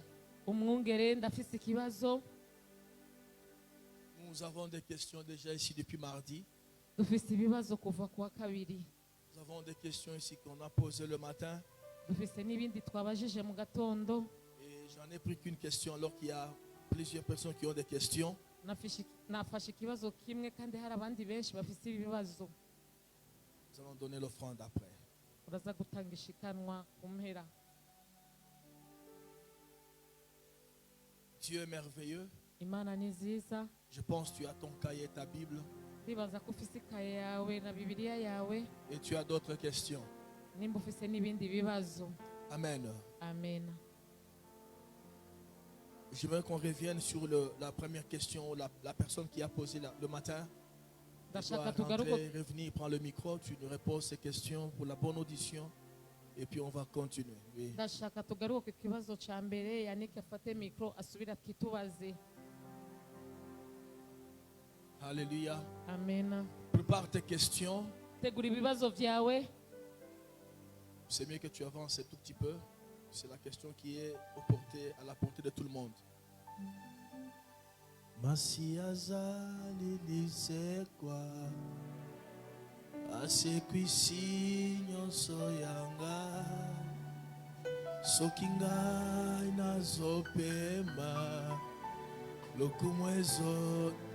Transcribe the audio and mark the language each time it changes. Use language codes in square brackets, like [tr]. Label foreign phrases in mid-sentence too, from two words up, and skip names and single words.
[rn] Umwungere ndafise ikibazo. [fr] Nous avons des questions déjà ici depuis mardi. [rn] Dufise ibibazo kuva kuwa kabiri. [fr] Nous avons des questions ici qu'on a posées le matin. [rn] Dufise n'ibindi twabajije mu gatondo. [fr] Et j'en ai pris qu'une question alors qu'il y a plusieurs personnes qui ont des questions. [rn] Nafashe ikibazo kimwe kandi hari abandi benshi bafise ibibazo. [fr] Nous allons donner l'offrande après. [rn] Uraza gutanga ishikanwa ku mpera. [fr] Dieu est merveilleux. [rn] Imana ni nziza. [fr] Je pense que tu as ton cahier et ta Bible. [rn] Ndibaza ko ufise ikaye yawe na Bibiliya yawe. [fr] Et tu as d'autres questions. [rn] Nimba ufise n'ibindi bibazo. Amen. Amen. [fr] Je veux qu'on revienne sur la première question, la personne qui a posé le matin. Tu dois [rn] Ndashaka [fr] rentrer, [rn] tugaruke [fr] revenir, prendre le micro, tu nous reposes ces questions pour la bonne audition. Et puis on va continuer. Oui. [rn] ndashaka tugaruke ku kibazo cya mbere yanike afate mikoro asubira twitubaze. [fr] Alléluia. Amen. Prépare tes questions. [rn] Tegura ibibazo byawe. [fr] C'est mieux que tu avances un tout petit peu. C'est la question qui est à la portée de tout le monde. [ln] Masiazali lisekwa asekwisi nyonso yanga soki ngai nazopema lokumu ezo